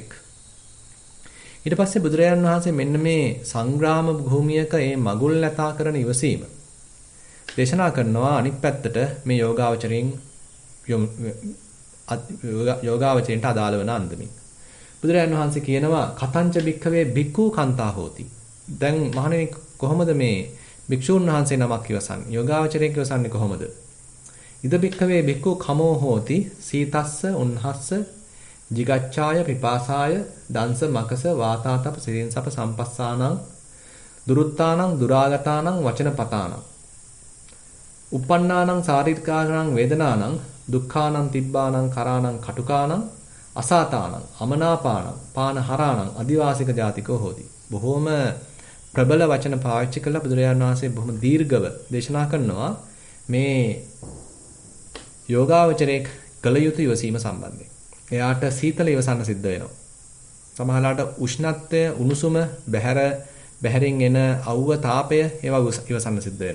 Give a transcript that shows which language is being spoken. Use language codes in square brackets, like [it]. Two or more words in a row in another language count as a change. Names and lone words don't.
[si] ඊට පස්සේ බුදුරජාණන් වහන්සේ මෙන්න මේ සංග්‍රාම භූමියක මේ මගුල් නැතා කරන ඉවසීම දේශනා කරනවා අනිත් පැත්තට මේ යෝගාවචරයෙන්ට අදාළ වෙන අන්දමින්. බුදුරජාණන් වහන්සේ කියනවා [pi] කතංච භික්ඛවේ භික්ඛු කන්තා හෝති. [si] දැන් මහණෙනි කොහොමද මේ භික්ෂුන් වහන්සේ නමක් ඉවසන්නේ? යෝගාවචරයෙක් ඉවසන්නේ කොහොමද? [pi] ඉද භික්ඛවේ භික්ඛු කමෝ හෝති සීතස්ස උන්හස්ස jigacchāya pipāsāya dansa makasa vātātapa sirinsapa sampassānaṁ duruttānaṁ durāgatānaṁ vacanapatānaṁ uppannānaṁ sāririkānaṁ vedanaнаṁ dukkānaṁ tibbānaṁ karānaṁ katukānaṁ asātānaṁ amanāpānaṁ pānaharānaṁ adivāsika jātikō hoti. [si] බොහෝම ප්‍රබල වචන පාවිච්චි කළා බුදුරජාණන් වහන්සේ බොහොම දීර්ඝව දේශනා කරනවා මේ යෝගාවචරයේ කළ යුතු ඉවසීම සම්බන්ධයෙන්. එයාට සීතල ඉවසන්න සිද්ධ වෙනවා. සමහරවිට උෂ්ණත්වය, උණුසුම, බහැරින් එන අවුව, තාපය ඒවා ඉවසන්න සිද්ධ වෙනවා.